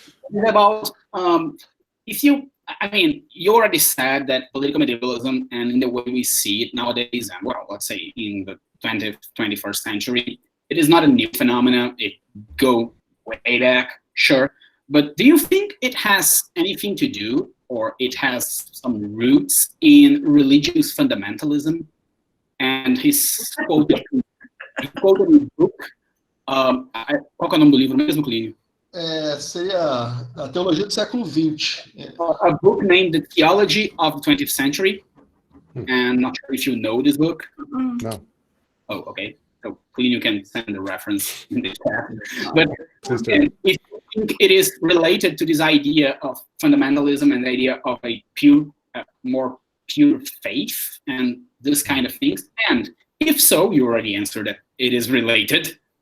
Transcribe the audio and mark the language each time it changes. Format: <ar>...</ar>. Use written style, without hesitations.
<en>is about you already said that political medievalism, and in the way we see it nowadays, and let's say in the 20th, 21st century, it is not a new phenomenon. It goes way back, sure. But do you think it has anything to do, or it has some roots in religious fundamentalism? And he's quoted in a book.</en> <pt>Qual é o nome do livro mesmo, Clínio? Seria a Teologia do Século XX.</pt> <en>A book named The Theology of the 20th Century. And not sure if you know this book. No. Oh, okay. So Clínio can send the reference in the chat. But if you think it is related to this idea of fundamentalism and the idea of a more pure faith and this kind of things, and if so, you already answered that it is related.</en>